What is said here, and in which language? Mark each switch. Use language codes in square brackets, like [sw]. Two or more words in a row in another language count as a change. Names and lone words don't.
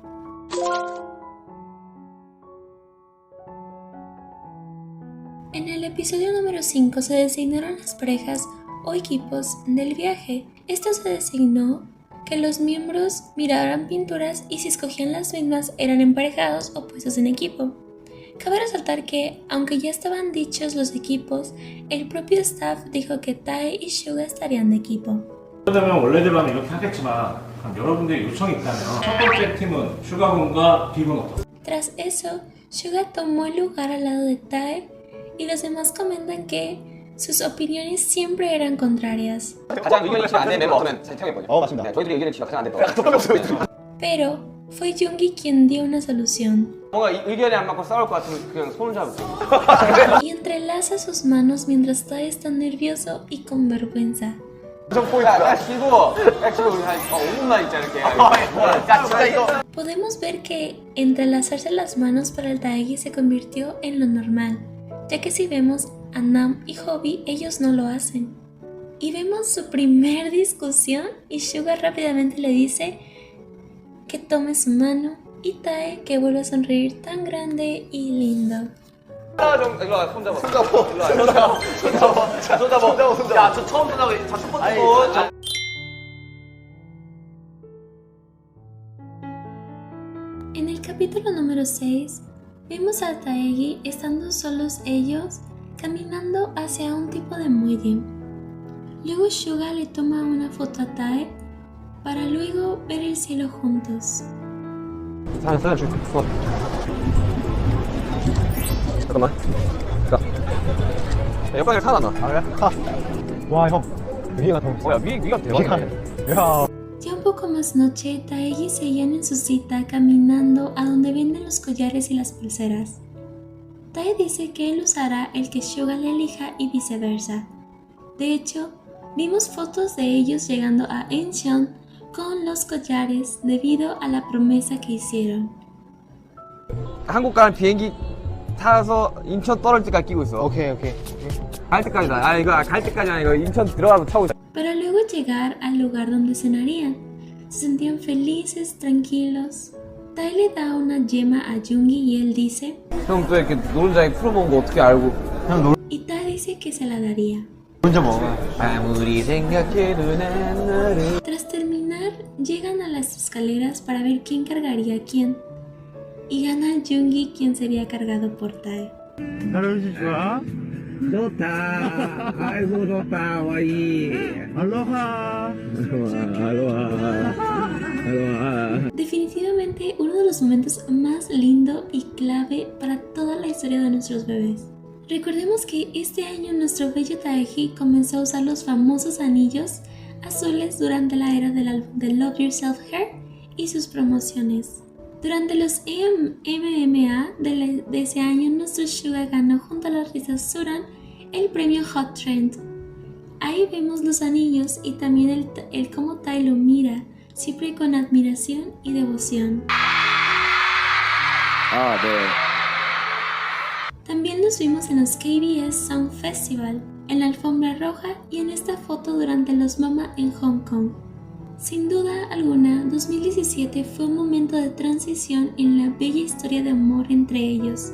[es] En el episodio número 5 se designaron las parejas o equipos del viaje. Esto se designó que los miembros miraran pinturas y si escogían las mismas eran emparejados o puestos en equipo. Cabe resaltar que, aunque ya estaban dichos los equipos, el propio staff dijo que Tae y Suga estarían de equipo. [ko] 그러면 원래대로는 이렇게 하겠지만 여러분들의 요청이 있다면 첫 번째 팀은 슈가군과 빅은 어떠세요? [es] Tras eso, Suga tomó el lugar al lado de Tae y los demás comentan que sus opiniones siempre eran contrarias. [ko] 가장 의견이 일치가 안 되는 멤버 없으면 선택해보죠. 맞습니다. 네, 저희들이 의견이 일치가 가장 안 됐다. [es] Pero fue Yoongi quien dio una solución. [ko] 뭔가 의견이 안 맞고 싸울 것 같으면 그냥 손을 잡을게요. [es] Y entrelaza sus manos mientras Tae está nervioso y con vergüenza. [ko] 야 지금 우리 한 5분만 있자 이렇게. 야 진짜 이거. [es] Podemos ver que entrelazarse las manos para el Taehi se convirtió en lo normal, ya que si vemos a Nam y Hobby, ellos no lo hacen. Y vemos su primer discusión y Suga rápidamente le dice que tome su mano y Tae que vuelve a sonreír tan grande y lindo. [ko] 일로 와, 손 잡아. 야, 저 처음 손잡아. 자, 첫 번째 손. [es] En el capítulo número 6, vemos a Taehi estando solos ellos caminando hacia un tipo de muelle. Luego Suga le toma una foto a Tae para luego ver el cielo juntos. [ko] 잠깐만. 자. 옆방에 사 나나. 아, 그래? 와, 형. 위가 너무 야, 위가 대박이네. 야. [es] Ya un poco más noche, Taehi seguían en su cita caminando a donde venden los collares y las pulseras. Tae dice que él usará el que Suga le elija y viceversa. De hecho, vimos fotos de ellos llegando a Incheon con los collares debido a la promesa que hicieron. [ko] 한국 가는 비행기 타서 인천 떨어질 때까지 끼고 있어. 오케이. 갈 때까지다. 아 이거 갈 때까지 아니고 인천 들어가서 타고 있어. [es] Para luego llegar al lugar donde cenarían. Se sentían felices, tranquilos. Tae le da una yema a Yoongi y él dice, [ko] 형 또 이렇게 노른자에 풀어먹은 거 어떻게 알고? [es] y Tae dice que se la daría. [ko] 혼자 먹어. 아무리 생각해도 난 너를. [es] Tras terminar, llegan a las escaleras para ver quién cargaría a quién. Y gana Yoongi, quien sería cargado por Tae. [ko] 할아버지 좋아? 좋다. 아이고 좋다. 와이. 알로하. [es] Definitivamente uno de los momentos más lindo y clave para toda la historia de nuestros bebés. Recordemos que este año nuestro bello Taeji comenzó a usar los famosos anillos azules durante la era del álbum de Love Yourself Hair y sus promociones. Durante los MMA de ese año, nuestro Suga ganó junto a la artista Suran el premio Hot Trend. Ahí vemos los anillos y también el cómo Tae lo mira, siempre con admiración y devoción. [ko] 아, 네. [es] También nos vimos en los KBS Song Festival, en la alfombra roja y en esta foto durante los Mama en Hong Kong. Sin duda alguna, 2017 fue un momento de transición en la bella historia de amor entre ellos.